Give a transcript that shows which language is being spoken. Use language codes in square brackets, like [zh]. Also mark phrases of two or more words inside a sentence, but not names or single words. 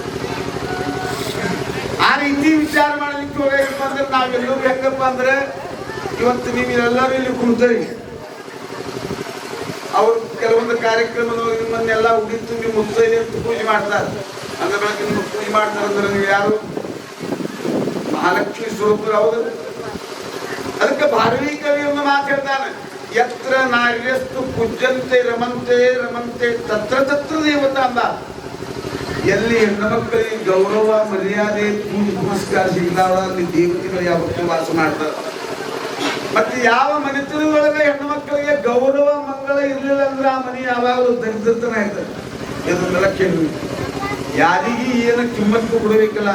[kn] ಆ ರೀತಿ ವಿಚಾರ ಮಾಡಲಿಕ್ಕೆ ಹೋಗಪ್ಪ ಅಂದ್ರೆ ನಾವೆಲ್ಲರೂ ಹೆಂಗಪ್ಪ ಅಂದ್ರೆ ಇವತ್ತು ನೀವೆಲ್ಲರೂ ಇಲ್ಲಿ ಕುಂತರಿ. ಅವರು ಕೆಲವೊಂದು ಕಾರ್ಯಕ್ರಮದೊಳಗೆ ನಿಮ್ಮನ್ನೆಲ್ಲ ಉಡಿ ತುಂಬಿ ಮುತ್ತೈದೆ ಅಂತ ಪೂಜೆ ಮಾಡ್ತಾರೆ. ಅಂದ್ರೆ ಬೆಳಗ್ಗೆ ನಿಮ್ಗೆ ಪೂಜೆ ಮಾಡ್ತಾರೆ ಅಂದ್ರೆ ನೀವು ಯಾರು? ಮಹಾಲಕ್ಷ್ಮಿ ಸ್ವರೂಪರು. ಹೌದು, ಅದಕ್ಕೆ ಮಾತು ಹೇಳ್ತಾನೆ, [sa] ಯತ್ರ ನಾರ್ಯಸ್ತು ಪೂಜ್ಯಂತೆ ರಮಂತೆ ರಮಂತೆ ತತ್ರ ತತ್ರ ದೇವತಾ ಅಂದ. [kn] ಎಲ್ಲಿ ಹೆಣ್ಣು ಮಕ್ಕಳಿಗೆ ಗೌರವ ಮರ್ಯಾದೆ ಪೂಜೆ ಪುರಸ್ಕಾರ ಸಿಗ್ತಾವ ಅಲ್ಲಿ ದೇವತೆಗಳು ಯಾವತ್ತೂ ವಾಸ ಮಾಡ್ತಾರೆ. ಮತ್ತೆ ಯಾವ ಮನೆತನದೊಳಗೆ ಹೆಣ್ಣು ಮಕ್ಕಳಿಗೆ ಗೌರವ ಮಂಗಳ ಇರ್ಲಿಲ್ಲ ಅಂದ್ರೆ ಆ ಮನೆ ಯಾವಾಗಲೂ ದರಿದ್ರತನ ಆಯ್ತದೆ. ಇದನ್ನೆಲ್ಲ ಕೇಳಿ ಯಾರಿಗೂ ಏನು ಕಿಮ್ಮತ್ತು ಕೊಡಬೇಕಲ್ಲ.